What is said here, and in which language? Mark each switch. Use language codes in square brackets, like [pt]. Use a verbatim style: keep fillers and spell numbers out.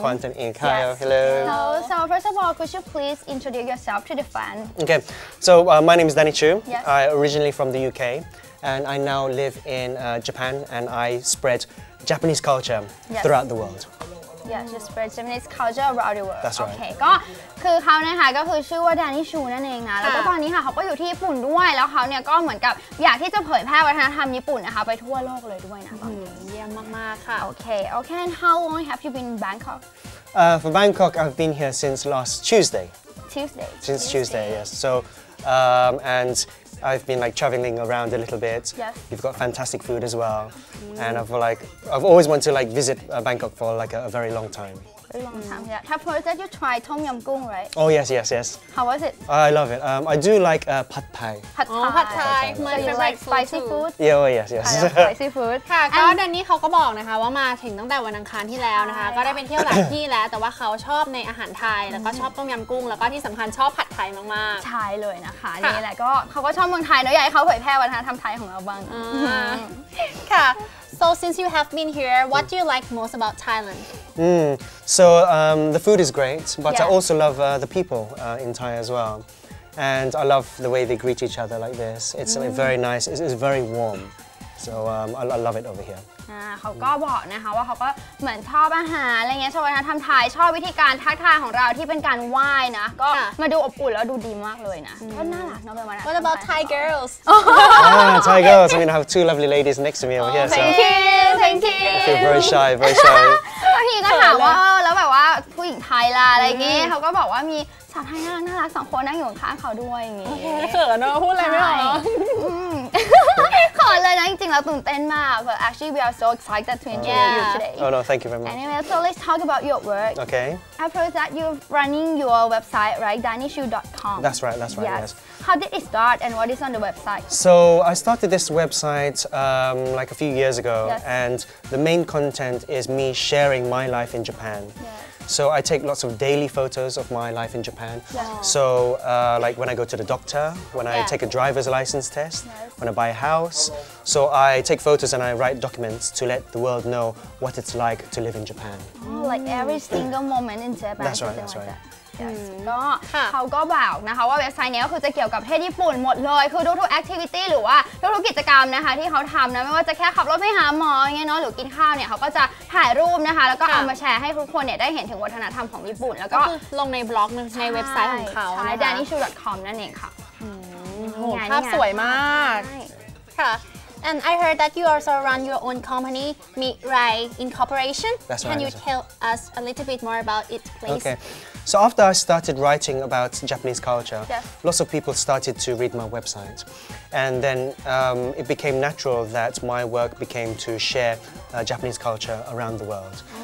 [en] Kwan and Ying Hello Hello So first of all could you please introduce yourself to the fan Okay So uh, my name is Danny Chu yes. I originally from the U K and I now live in uh, Japan and I spread Japanese culture yes. throughout the world Yeah just spread Japanese culture around the world That's right [th] โอเคก็คือเขานะคะก็คือชื่อว่าดานิชูนั่นเองนะแล้วก็ตอนนี้ค่ะเขาก็อยู่ที่ญี่ปุ่นด้วยแล้วเขาเนี่ยก็เหมือนกับอยากที่จะเผยแพร่วัฒนธรรมญี่ปุ่นนะคะไปทั่วโลกเลยด้วยนะ เยี่ยมมากๆค่ะ [en] โอเค Okay and how long have you been in Bangkok uh, For Bangkok I've been here since last Tuesday Tuesday Since Tuesday, Tuesday yes so um, and I've been like traveling around a little bit. Yes. You've got fantastic food as well. Mm. And I've like I've always wanted to like visit uh, Bangkok for like a, a very long time. Very long time. Yeah. Have you said you tried Tom Yum Goong, right? Oh yes, yes, yes. How was it? I love it. Um, I do like uh, pad thai. Pad thai. Oh, pad thai. So you like spicy food? Yeah, oh yes, yes. I love spicy food. [th] ค่ะก็แดนนี่เขาก็บอกนะคะว่ามาถึงตั้งแต่วันอังคารที่แล้วนะคะก็ได้เป็นเที่ยวหลายที่แล้วแต่ว่าเขาชอบในอาหารไทยแล้วก็ชอบต้มยำกุ้งแล้วก็ที่สำคัญชอบผัดไทยมากๆ ใช่เลยนะคะนี่แหละก็เขาก็ชอบเมืองไทยเนอะอยากให้เขาเผยแพร่วัฒนธรรมไทยของเราบ้าง [en] ค่ะ So since you have been here what do you like most about Thailand? Mm. So um, the food is great, but Yeah. I also love uh, the people uh, in Thai as well. And I love the way they greet each other like this. It's like, very nice, it's, it's very warm. So um, I, I love it over here. [th] อ่าเขาก็บอกนะคะว่าเขาก็เหมือนชอบอาหารอะไรเงี้ยชอบวัฒนธรรมไทยชอบวิธีการทักทายของเราที่เป็นการไหว้นะก็ ค่ะ มาดูอบอุ่นแล้วดูดีมากเลยนะก็น่ารักเนาะเป็นวัฒนธรรม [en] What about Thai girls? ah, Thai girls, I mean I have two lovely ladies next to me over here. So Thank I you Thank you feel very shy, very shy. [th] พี่ก็ถามว่าเออแล้วแบบว่าผู้หญิงไทยล่ะอะไรเงี้ยเขาก็บอกว่ามีสาวไทยน่ารักน่ารักสองคนนั่งอยู่ข้างเขาด้วยอย่างงี้ เขินเนอะพูดอะไรไม่ออกเนอะ ขอเลยนะจริงๆเราตื่นเต้นมาก [en] but actually we are so excited to interview you Yeah. today Oh no, thank you very much. anyway so let's talk about your work Okay, I've heard that you're running your website right danishu dot com that's right, that's right, yes. how did it start and what is on the website So I started this website um, like a few years ago Yes. and the main content is me sharing my life in Japan. Yes. So I take lots of daily photos of my life in Japan. Yes. So uh, like when I go to the doctor, when I Yeah. take a driver's license test, Yes. when I buy a house. So I take photos and I write documents to let the world know what it's like to live in Japan. Oh, like every single moment in Japan That's right, something that's like right. that. Yes. ก็ [th] ค่ะ เขาก็บอกนะคะว่าเว็บไซต์เนี้ยก็คือจะเกี่ยวกับประเทศญี่ปุ่นหมดเลยคือทุกๆ activity หรือว่าทุกๆกิจกรรมนะคะที่เขาทำนะไม่ว่าจะแค่ขับรถไปหาหมออย่างเงี้ยเนาะหรือกินข้าวเนี่ยเขาก็จะถ่ายรูปนะคะแล้วก็เอามาแชร์ให้ทุกคนเนี่ยได้เห็นถึงวัฒนธรรมของญี่ปุ่นแล้วก็ คือลงในบล็อกนึงในเว็บไซต์ของเขา ใช่ นะคะ danishu dot com นั่นเองค่ะ โอ้โหภาพสวยมาก ใช่ [en] ค่ะ And I heard that you also run your own company, Mirai Incorporation. That's Can right, you that's right. tell us a little bit more about it, please? Okay. So after I started writing about Japanese culture, Yes. lots of people started to read my website. And then um, it became natural that my work became to share uh, Japanese culture around the world.